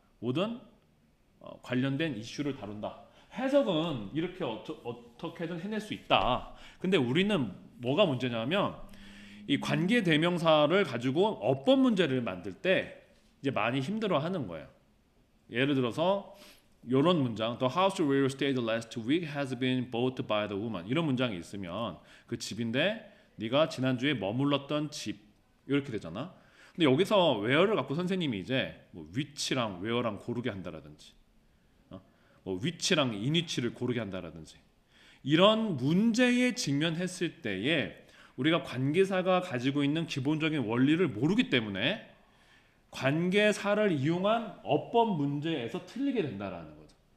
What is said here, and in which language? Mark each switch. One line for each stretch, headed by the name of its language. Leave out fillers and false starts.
Korean: 모든 관련된 이슈를 다룬다. 해석은 이렇게 어떻게든 해낼 수 있다. 근데 우리는 뭐가 문제냐면 이 관계 대명사를 가지고 어법 문제를 만들 때 이제 많이 힘들어하는 거예요. 예를 들어서 이런 문장,
English: The house where you stayed last week has been bought by the woman.
Korean: 이런 문장이 있으면 그 집인데 네가 지난주에 머물렀던 집 이렇게 되잖아. 근데 여기서 where를 갖고 선생님이 이제 뭐 which랑 where랑 고르게 한다라든지 뭐 which랑 in which를 고르게 한다라든지 이런 문제에 직면했을 때에 우리가 관계사가 가지고 있는 기본적인 원리를 모르기 때문에 관계사를 이용한 어법 문제에서 틀리게 된다라는 거죠.